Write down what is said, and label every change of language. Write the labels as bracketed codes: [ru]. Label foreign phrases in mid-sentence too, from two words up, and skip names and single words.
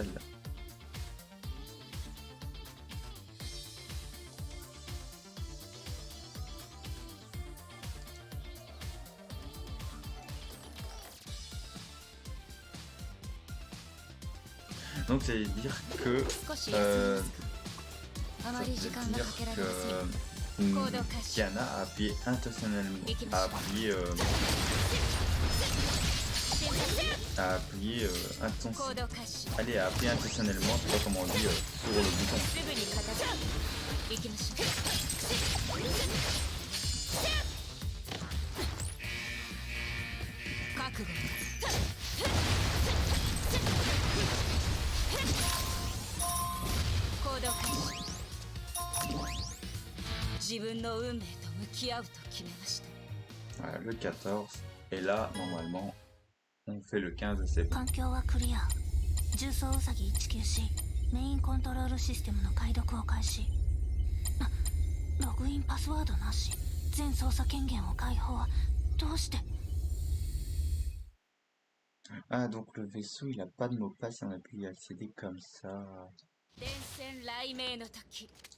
[fr] Elle l'a- Donc c'est dire que [ja] 少し休みますかあ [fr] ça [ja] ま [fr] veut [ja] り時間が [fr] dire [ja] かけられませんよ [fr] que Kiana a appuyé intentionnellement, a appuyé intentionnellement, [ja] 行動開始 [fr] allez, a appuyé intentionnellement, je sais pas comment on dit, sur le bouton. [ja] すぐに片付け行きましょう覚悟行動開始自分の運命と向き合うと決めました [fr] Voilà, le 14, et là, normalement, on fait le 15 et c'est bon. [ja] 環境はクリア。重装ウサギ194メインコントロールシステムの解読を開始。ログインパスワードなし。全操作権限を解放。どうして？ [fr] Ah, donc le vaisseau, il a pas de mot de passe, on a pu y accéder comme ça. [ja] 電線雷鳴の時